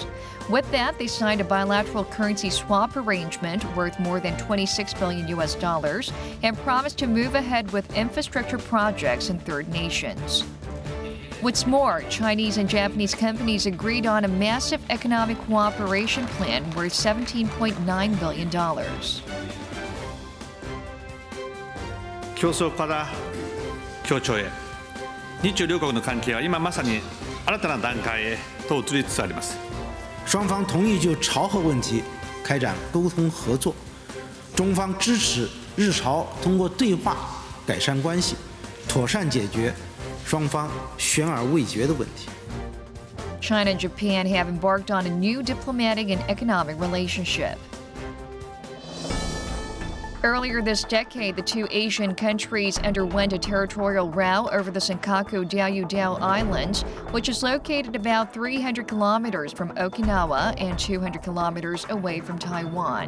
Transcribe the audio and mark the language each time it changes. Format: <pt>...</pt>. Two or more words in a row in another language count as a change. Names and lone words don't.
<en>With that, they signed a bilateral currency swap arrangement worth more than $26 billion and promised to move ahead with infrastructure projects in third nations. What's more, Chinese and Japanese companies agreed on a massive economic cooperation plan worth $17.9 billion.</en> <ja>競争から協調へ、日中両国の関係は今まさに新たな段階へと移りつつあります。</ja> <zh>双方同意就朝核问题开展沟通合作，中方支持日朝通过对话改善关系，妥善解决双方悬而未决的问题。</zh> <en>China and Japan have embarked on a new diplomatic and economic relationship. Earlier this decade, the two Asian countries underwent a territorial row over the Senkaku-Diaoyudao Island, which is located about 300 kilometers from Okinawa and 200 kilometers away from Taiwan.</en>